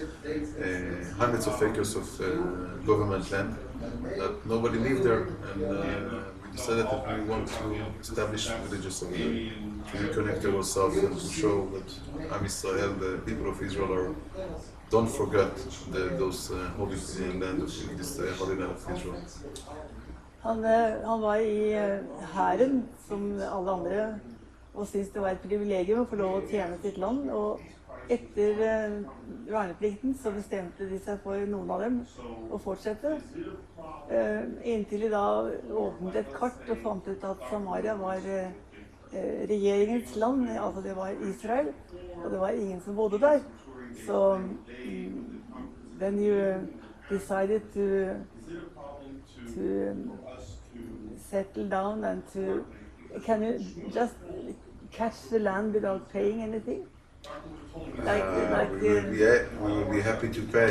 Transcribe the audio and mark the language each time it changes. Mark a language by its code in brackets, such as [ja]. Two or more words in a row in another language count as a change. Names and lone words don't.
[en] Hundreds of acres of government land that nobody lived there, and we decided that we want to establish villages over there, to reconnect ourselves and to show that [he] Am Israel, [en] the people of Israel, don't forget those holy land of this holy land of Israel. [no] Han var i hæren, som alle andre, og syntes det var et privilegium å få lov å tjene sitt land. Og etter verneplikten så bestemte de seg for, noen av dem, å fortsette. Inntil de da åpnet et kart og fant ut at Samaria var regjeringens land, altså det var Israel, og det var ingen som bodde der. Så [en] then you decided to settle down and to, can you just catch the land without paying anything? We will be happy to pay.